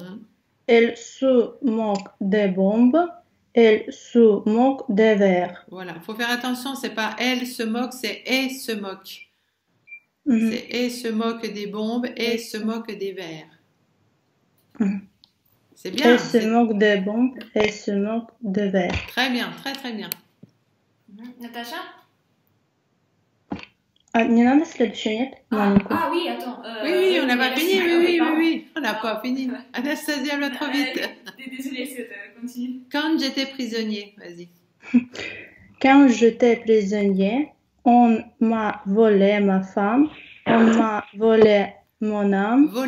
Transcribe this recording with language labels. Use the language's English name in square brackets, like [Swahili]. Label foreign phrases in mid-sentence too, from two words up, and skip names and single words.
[French] Elle se moque des bombes, elle se moque des vers. Voilà, il faut faire attention, c'est pas elle se moque, c'est et se moque. C'est et se moque des bombes, et se moque des vers. C'est bien. Elle se moque des bombes, elle se moque des vers. Très bien, très très bien. [Russian] Наташа? Не надо следующий, нет? [French] Ah oui, attends. Oui, on n'a pas fini, oui, on n'a pas fini. Anastasia, elle va trop vite. Désolée, continue. Quand j'étais prisonnier, vas-y. Quand j'étais prisonnier, on m'a volé ma femme, on m'a volé mon âme.